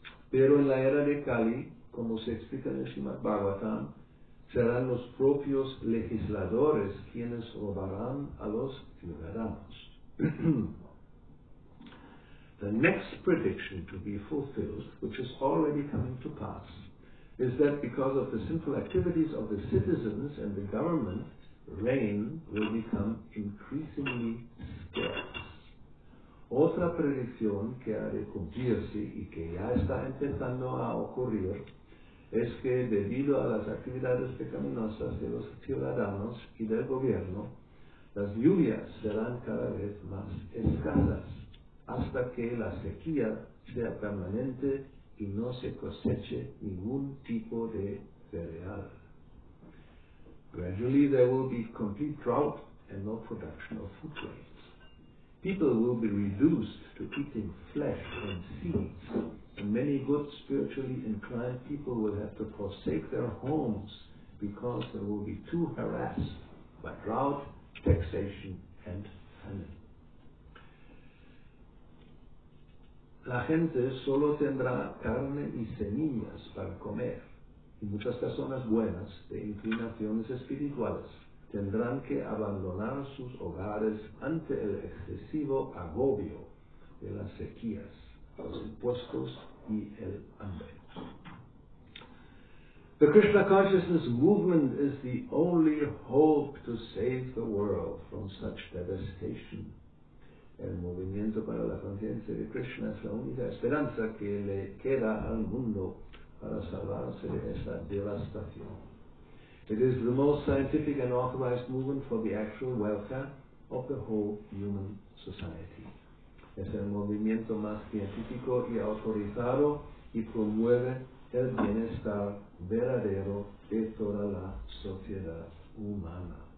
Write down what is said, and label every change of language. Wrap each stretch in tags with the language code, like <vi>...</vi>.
<es>Pero en la era de Kali, como se explica en el Srimad Bhagavatam, serán los propios legisladores quienes robarán a los ciudadanos.</es> <en>The next prediction to be fulfilled, which is already coming to pass, is that because of the sinful activities of the citizens and the government, rain will become increasingly scarce.</en> <es>Otra predicción que ha de cumplirse y que ya está empezando a ocurrir es que debido a las actividades pecaminosas de los ciudadanos y del gobierno, las lluvias serán cada vez más escasas hasta que la sequía sea permanente y no se coseche ningún tipo de cereal.</es> <en>Gradually there will be complete drought and no production of food grains. People will be reduced to eating flesh and seeds, and many good spiritually inclined people will have to forsake their homes because they will be too harassed by drought, taxation, and famine.</en> <es>La gente solo tendrá carne y semillas para comer, y muchas personas buenas de inclinaciones espirituales tendrán que abandonar sus hogares ante el excesivo agobio de las sequías, los impuestos y el hambre.</es> <en>The Krishna consciousness movement is the only hope to save the world from such devastation.</en> <es>El movimiento para la conciencia de Krishna es la única esperanza que le queda al mundo para salvarse de esa devastación.</es> <en>It is the most scientific and authorized movement for the actual welfare of the whole human society.</en> <es>Es el movimiento más científico y autorizado y promueve el bienestar verdadero de toda la sociedad humana.</es>